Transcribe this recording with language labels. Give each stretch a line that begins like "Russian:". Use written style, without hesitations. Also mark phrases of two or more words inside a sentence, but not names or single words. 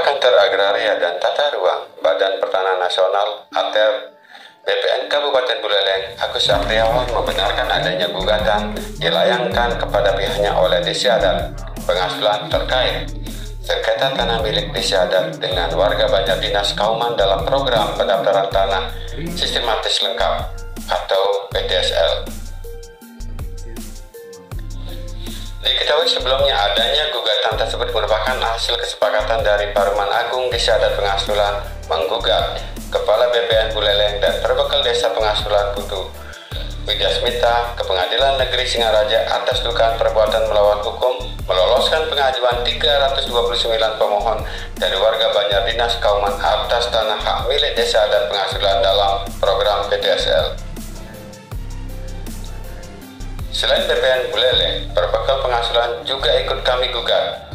Indonesian: Direktur Agraria dan Tata Ruang Badan Pertanahan Nasional (ATER) BPN Kabupaten Buleleng, Agus Sapriawan membenarkan adanya gugatan dilayangkan kepada pihaknya oleh Desi Adat Pengasulan terkait sengketa tanah milik Desi Adat dengan warga Banjar Dinas Kauman dalam program pendaftaran tanah sistematis lengkap atau PDSL. Diketahui sebelumnya adanya gugatan tersebut merupakan hasil kesepakatan dari Paruman Agung Desi Adat Pengasulan menggugat Kepala BPN Buleleng dan Perbekal Desa Pengasulan Putu Widyasmita ke Pengadilan Negeri Singaraja atas dugaan perbuatan melawan hukum meloloskan pengajuan 329 pemohon dari warga Banjar Dinas Kauman atas tanah hak milik Desa Adat Pengasulan dalam program PDSL. Selain BPN Buleleng, Perbekal Pengasulan juga ikut kami gugat.